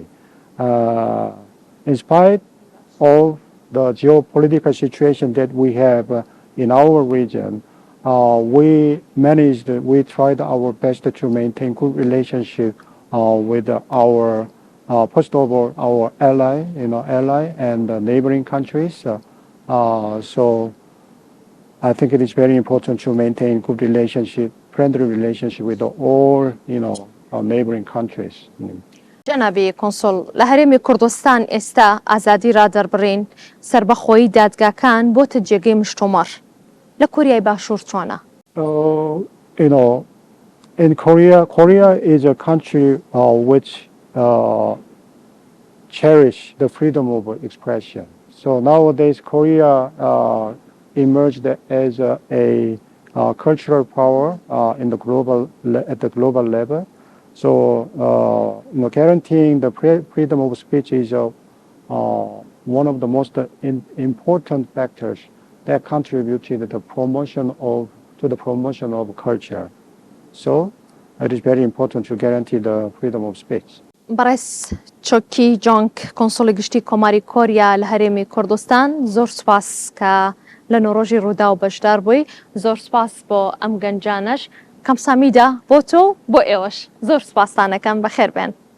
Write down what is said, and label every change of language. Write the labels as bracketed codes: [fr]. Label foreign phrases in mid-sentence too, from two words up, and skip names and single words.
[en] In spite of the geopolitical situation that we have in our region, we tried our best to maintain good relationship with our, first of all, our ally and neighboring countries. So I think it is very important to maintain good relationship, friendly relationship with all, our neighboring countries. [ckb] جەنابی کۆنسڵ لە هەرێمی کوردستان ئێستا ئازادی ڕادەربڕین سربەخۆیی دادگاکان بۆتە جێگەی مشتومڕ لە کۆریای باشوور چۆنە؟ [en] In Korea is a country which cherish the freedom of expression. So nowadays, Korea emerged as a cultural power in the at the global level. So guaranteeing the freedom of speech is one of the most important factors that contributed to the promotion of culture. So it is very important to guarantee the freedom of speech. [ckb] بەڕێز چۆکی جۆنگ کۆنسۆڵی گشتی کۆماری کۆریا لە هەرێمی کوردستان زۆر سوپاس کە لە نۆڕۆژی ڕوودا و بەشدار بووی زۆر سوپاس بۆ ئەم گەنجانەش کەم سامیدا بۆ تۆ بۆ ئێوەش زۆر سوپاسانەکەم بەخێر بێن